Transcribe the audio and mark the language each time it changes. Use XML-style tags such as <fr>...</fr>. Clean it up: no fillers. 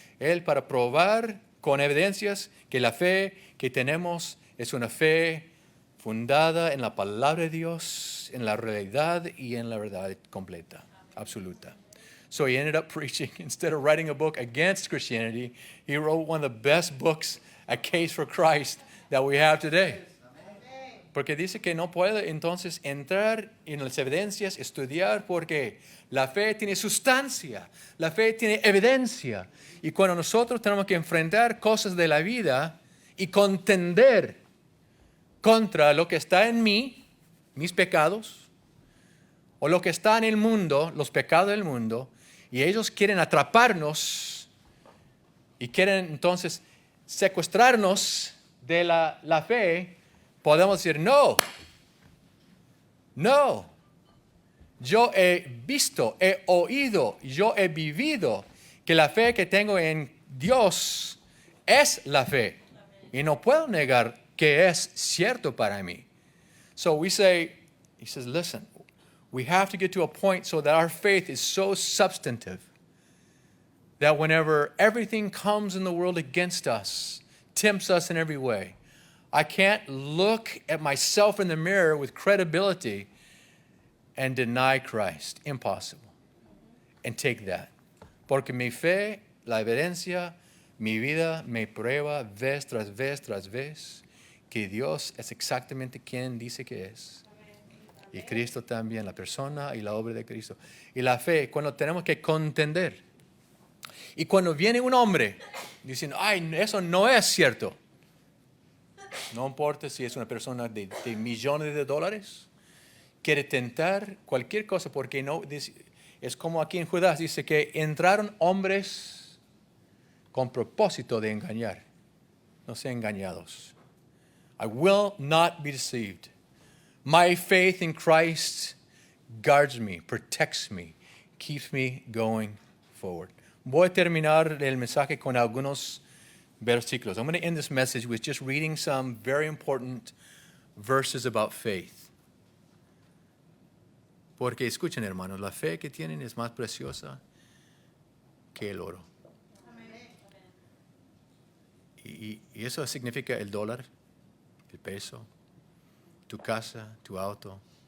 <es>Él para probar con evidencias que la fe que tenemos es una fe fundada en la palabra de Dios, en la realidad y en la verdad completa, absoluta.</es> <en>So he ended up preaching, instead of writing a book against Christianity, he wrote one of the best books, A Case for Christ, that we have today.</en> <es>Porque dice que no puede entonces entrar en las evidencias, estudiar, porque la fe tiene sustancia, la fe tiene evidencia. Y cuando nosotros tenemos que enfrentar cosas de la vida y contender contra lo que está en mí, mis pecados, o lo que está en el mundo, los pecados del mundo, y ellos quieren atraparnos y quieren entonces secuestrarnos de la fe, podemos decir, no, yo he visto, he oído, yo he vivido que la fe que tengo en Dios es la fe. Y no puedo negar que es cierto para mí.</es> <en>So we say, he says, listen, we have to get to a point so that our faith is so substantive that whenever everything comes in the world against us, tempts us in every way, I can't look at myself in the mirror with credibility and deny Christ. Impossible. And take that.</en> <es>Porque mi fe, la evidencia, mi vida me prueba vez tras vez tras vez que Dios es exactamente quien dice que es. Y Cristo también, la persona y la obra de Cristo. Y la fe, cuando tenemos que contender. Y cuando viene un hombre diciendo, ay, eso no es cierto. No importa si es una persona de millones de dólares, quiere tentar cualquier cosa, porque no, es como aquí en Judas, dice que entraron hombres con propósito de engañar. No sean engañados.</es> <en>I will not be deceived. My faith in Christ guards me, protects me, keeps me going forward.</en> <es>Voy a terminar el mensaje con algunos versículos.</es> <en>I'm going to end this message with just reading some very important verses about faith.</en> <es>Porque escuchen, hermanos, la fe que tienen es más preciosa que el oro. Y eso significa el dólar, el peso, tu casa, tu auto.</es>